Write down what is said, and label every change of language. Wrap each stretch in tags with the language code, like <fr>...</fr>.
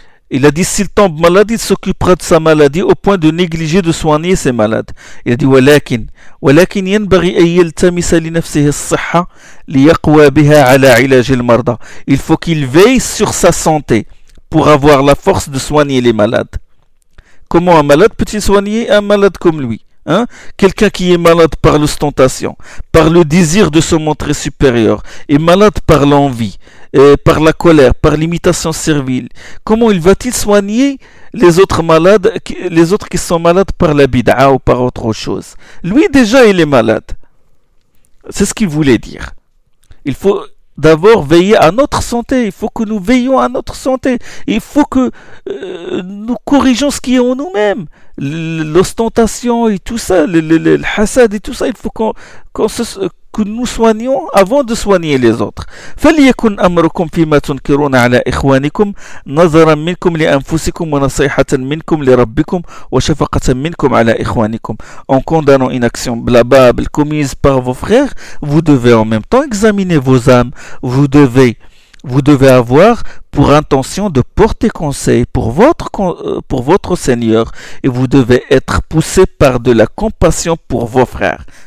<fr>Il a dit, s'il tombe malade, il s'occupera de sa maladie au point de négliger de soigner ses malades. Il a dit,</fr> <ar>ولكن ينبغي أن يلتمس لنفسه الصحة ليقوى بها على علاج المرضى.</ar> <fr>Il faut qu'il veille sur sa santé pour avoir la force de soigner les malades. Comment un malade peut-il soigner un malade comme lui, hein? Quelqu'un qui est malade par l'ostentation, par le désir de se montrer supérieur, est malade par l'envie, par la colère, par l'imitation servile. Comment il va-t-il soigner les autres malades, les autres qui sont malades par la bid'a ou par autre chose? Lui déjà il est malade. C'est ce qu'il voulait dire. Il faut d'abord veiller à notre santé. Il faut que nous veillions à notre santé. Il faut que nous corrigeons ce qui est en nous-mêmes. L'ostentation et tout ça, le hasad et tout ça, il faut que nous soignions avant de soigner les autres.</fr> <ar>فليكن أمركم فيما تنكرون على إخوانكم نظرا منكم لأنفسكم ونصيحة منكم لربكم وشفقة منكم على إخوانكم.</ar> <fr>En condamnant une action blâmable commise par vos frères, vous devez en même temps examiner vos âmes. Vous devez avoir pour intention de porter conseil pour votre Seigneur, et vous devez être poussé par de la compassion pour vos frères.</fr>